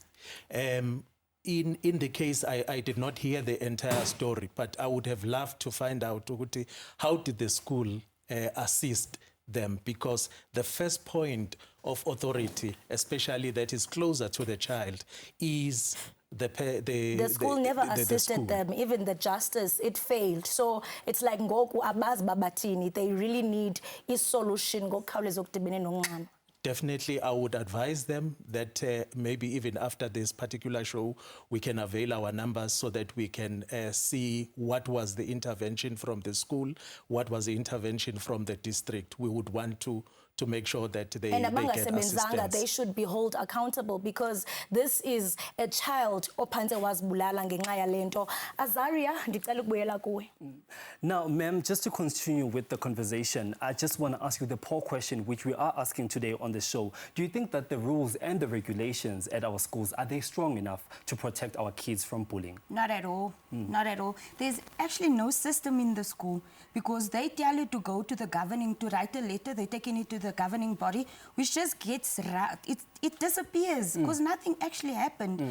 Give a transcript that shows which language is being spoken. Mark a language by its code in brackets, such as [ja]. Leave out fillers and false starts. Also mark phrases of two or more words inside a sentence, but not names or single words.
[en] In the case, I did not hear the entire story, but I would have loved to find out how did the school assist them, because the first point of authority, especially that is closer to the child, is the school never assisted them. Even the justice, it failed. So it's like [xh] ngoku abaz babatini, [en] they really need a solution. Definitely, I would advise them that maybe even after this particular show, we can avail our numbers so that we can see what was the intervention from the school, what was the intervention from the district. We would want to make sure that they get assistance. They should be held accountable, because this is a child [xh] ophanze wazibulala ngenxa yalento. Azaria, ndicela ukubuyela kuwe. [en] Now, ma'am, just to continue with the conversation, I just want to ask you the poll question which we are asking today on the show. Do you think that the rules and the regulations at our schools, are they strong enough to protect our kids from bullying? Not at all. Not at all. There's actually no system in the school, because they tell you to go to the governing, to write a letter, they're taking it to the governing body, which just gets, it disappears, because nothing actually happened.